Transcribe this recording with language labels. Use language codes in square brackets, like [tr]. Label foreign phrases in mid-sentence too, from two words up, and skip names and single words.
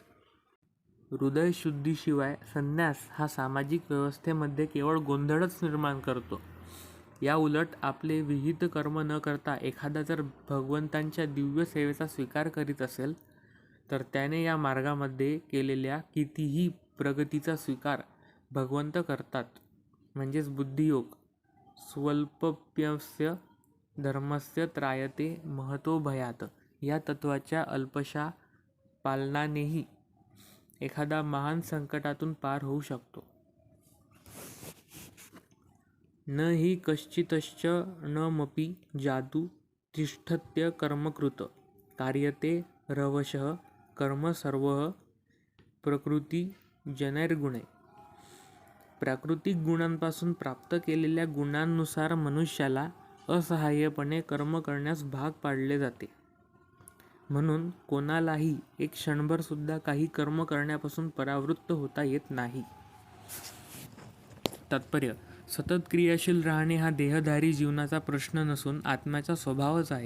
[mr] हृदयशुद्धीशिवाय संन्यास हा सामाजिक व्यवस्थेमध्ये केवळ गोंधळच निर्माण करतो. या उलट आपले विहित कर्म न करता एखादा जर भगवंतांच्या दिव्य सेवेचा स्वीकार करीत असेल तर त्याने या मार्गामध्ये केलेल्या कितीही प्रगतीचा स्वीकार भगवंत करतात. म्हणजेच बुद्धियोग. [sa] स्वल्पप्यस्य धर्मस्य त्रायते महतो भयात [mr] या तत्वाच्या अल्पशा पालनानेही एखादा महान संकटातून पार होऊ शकतो. [sa] न हि कश्चितश्च न मपि जातु तिष्ठत्य कर्मकृत कार्यते रवशः कर्म सर्वः प्रकृती जनैर्गुणे. [mr] प्राकृतिक गुणांपासून प्राप्त केलेल्या गुणांनुसार मनुष्याला असहाय्यपणे कर्म करण्यास भाग पाडले जाते. म्हणून कोणालाही एक क्षणभर सुद्धा काही कर्म करण्यापासून परावृत्त होता येत नाही. तात्पर्य: सतत क्रियाशील राहणे हा देहधारी जीवनाचा प्रश्न नसून आत्म्याचा स्वभावच आहे.